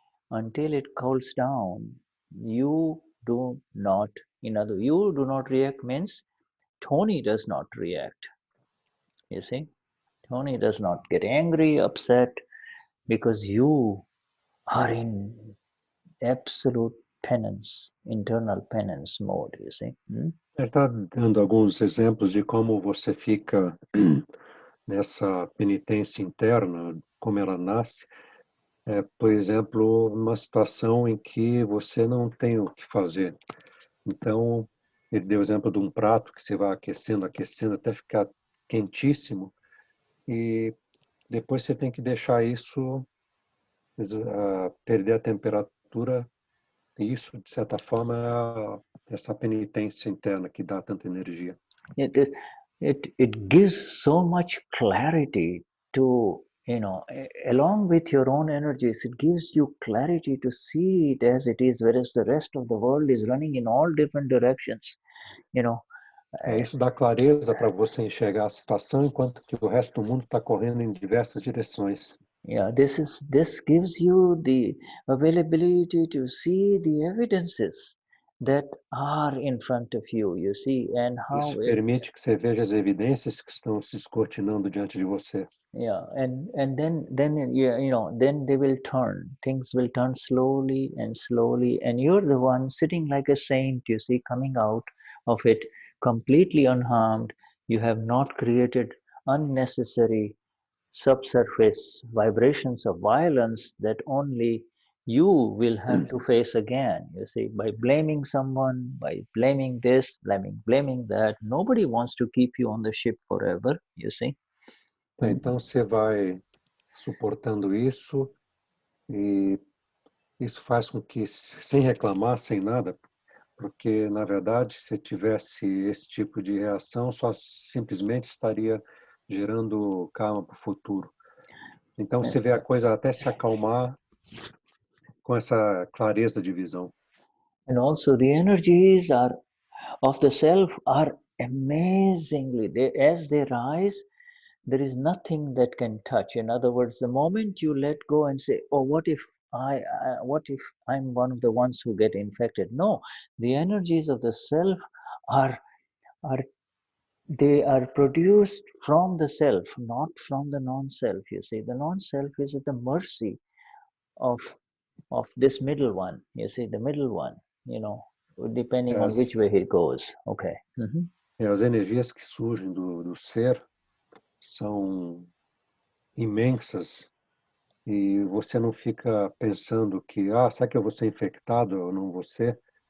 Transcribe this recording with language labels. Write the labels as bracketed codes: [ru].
[en] until it cools down, you do not, you do not react means Tony does not react. You see, Tony does not get angry, upset, because you are in absolute penance, internal penance mode, you see. [pt] Ele está dando alguns exemplos de como você fica nessa penitência interna, como ela nasce. Por exemplo, uma situação em que você não tem o que fazer. Então, ele deu o exemplo de um prato que você vai aquecendo, aquecendo, até ficar quentíssimo, e depois você tem que deixar isso perder a temperatura, e isso, de certa forma, é essa penitência interna que dá tanta energia. [en] It gives so much clarity to, along with your own energies, it gives you clarity to see it as it is, whereas the rest of the world is running in all different directions, [pt] Isso dá clareza para você enxergar a situação, enquanto que o resto do mundo está correndo em diversas direções. [en] Yeah, this gives you the availability to see the evidences that are in front of you, you see, and how [pt] Isso permite que você veja as evidências que estão se escortinando diante de você. [en] Yeah, and then then they will turn. Things will turn slowly, and you're the one sitting like a saint, you see, coming out of it completely unharmed. You have not created unnecessary subsurface vibrations of violence that only you will have to face again, you see, by blaming someone, by blaming this, blaming that. Nobody wants to keep you on the ship forever, you see. [pt] Então você vai suportando isso, e isso faz com que, sem reclamar, sem nada, porque, na verdade, se tivesse esse tipo de reação, só simplesmente estaria gerando karma para o futuro. Então você vê a coisa até se acalmar com essa clareza de visão. [en] And also the energies of the self are amazingly, as they rise, there is nothing that can touch. In other words, the moment you let go and say, oh, what if I'm one of the ones who get infected? No, the energies of the self are they are produced from the self, not from the non-self. You see, the non-self is at the mercy of this middle one. You see, the middle one, depending on which way he goes. Okay. [pt] As energias que surgem do ser são imensas, e você não fica pensando que, será que eu vou ser infectado ou não vou ser?